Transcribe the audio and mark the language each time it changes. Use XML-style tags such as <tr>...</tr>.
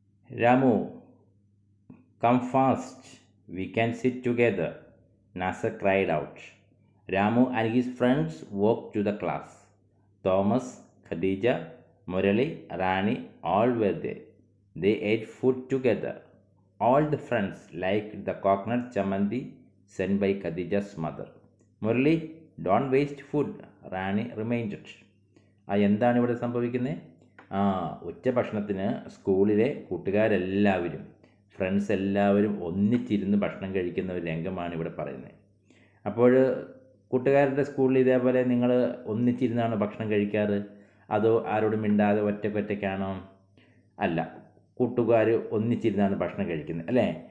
<en>Ramu, come fast, we can sit together, Nasar cried out. Ramu and his friends walked to the class. Thomas, Khadija, Murali, Rani all were there. They ate food together. All the friends liked the coconut chamandi sent by Khadija's mother. Murali, don't waste food, Rani reminded.</en> <ml>എന്താണ് ഇവിടെ സംഭവിക്കുന്നത്? ഉച്ചഭക്ഷണത്തിന് സ്കൂളിലെ കൂട്ടുകാരെല്ലാവരും, friends എല്ലാവരും ഒന്നിച്ചിരുന്ന് ഭക്ഷണം കഴിക്കുന്ന ഒരു രംഗമാണ് ഇവിടെ പറയുന്നത്. അപ്പോൾ കൂട്ടുകാരുടെ സ്കൂളിൽ ഇതേപോലെ നിങ്ങൾ ഒന്നിച്ചിരുന്നാണോ ഭക്ഷണം കഴിക്കാറ്? അതോ ആരോടും മിണ്ടാതെ ഒറ്റയ്ക്കാണോ? അല്ല, കൂട്ടുകാർ ഒന്നിച്ചിരുന്നാണ് ഭക്ഷണം കഴിക്കുന്നത്, അല്ലേ?</ml>